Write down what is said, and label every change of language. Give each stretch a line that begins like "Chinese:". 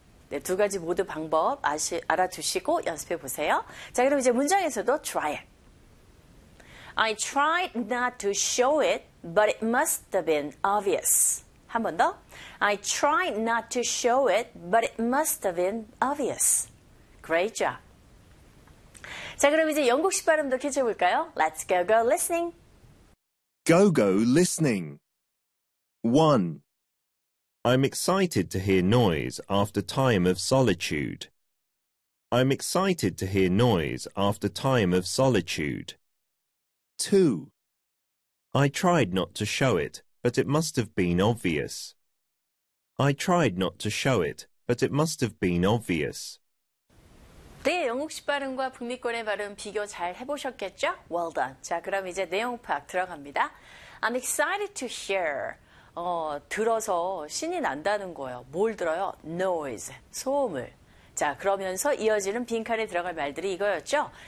Korean: 네, 두 가지 모두 방법 알아두시고 연습해 보세요. 자, 그럼 이제 문장에서도
English: try it. I tried not to show it, but it must have been obvious.
Korean: 한 번 더.
English: I tried not to show it, but it must have been obvious. Great job.
Korean: 자, 그럼 이제 영국식 발음도 캐쳐볼까요?
English: Let's go, go listening. Go, go listening. 1. I'm excited to hear noise after time of solitude. I'm excited to hear noise after time of solitude. 2. I tried not to show it, but it must have been obvious. I tried not to show it, but it must have been obvious.
Korean: 네, 영국식 발음과 북미권의 발음 비교 잘 해보셨겠죠?
English: Well done.
Korean: 자, 그럼 이제 내용 파악 들어갑니다.
English: I'm excited to hear.
Korean: 들어서 신이 난다는 거예요. 뭘 들어요? Noise, 소음을. 자, 그러면서 이어지는 빈칸에 들어갈 말들이 이거였죠?